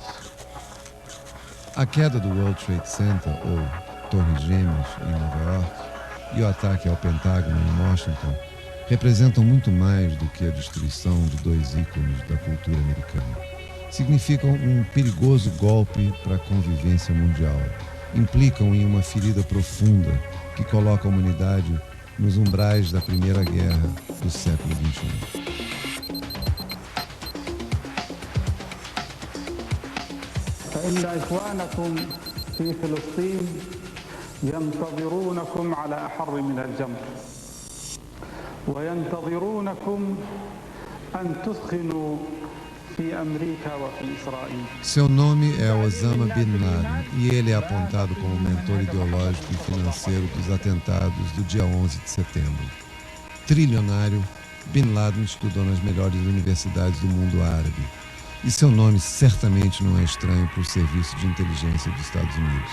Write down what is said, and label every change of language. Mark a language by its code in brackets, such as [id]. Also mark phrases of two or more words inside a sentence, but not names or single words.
[pt] A queda do World Trade Center, ou Torres Gêmeas, em Nova York, e o ataque ao Pentágono em Washington representam muito mais do que a destruição de dois ícones da cultura americana. Significam um perigoso golpe para a convivência mundial. Implicam em uma ferida profunda que coloca a humanidade nos umbrais da Primeira Guerra do século XXI. [ar] فإن إخوانكم في فلسطين ينتظرونكم على أحر من الجمر وينتظرونكم أن تثخنوا في أمريكا وفي إسرائيل. [pt] Seu nome é Osama Bin Laden e ele é apontado como mentor ideológico e financeiro dos atentados do dia 11 de setembro. Trilionário, Bin Laden estudou nas melhores universidades do mundo árabe. E seu nome certamente não é estranho para o Serviço de Inteligência dos Estados Unidos.